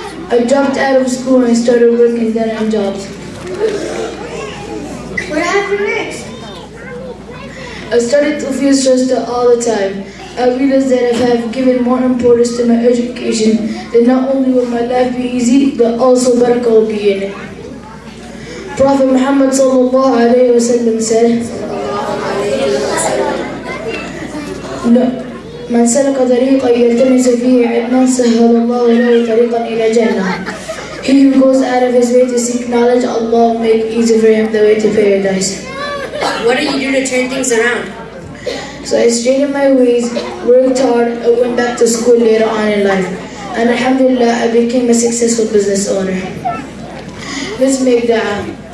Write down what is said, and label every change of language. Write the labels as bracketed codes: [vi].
[en] I dropped out of school and started working dead-end jobs. What happened next? I started to feel stressed out all the time. I realized that if I have given more importance to my education, then not only will my life be easy, but also barakah will be in it. Prophet Muhammad sallallahu alayhi wa sallam said, [ar] من سلك طريقا يلتمس فيه علما سهل الله له طريقا إلى جنة. [en] He who goes out of his way to seek knowledge, Allah will make easy for him the way to paradise. What did you do to turn things around? So I straightened my ways, worked hard, and went back to school later on in life. And alhamdulillah, I became a successful business owner. Let's make dua.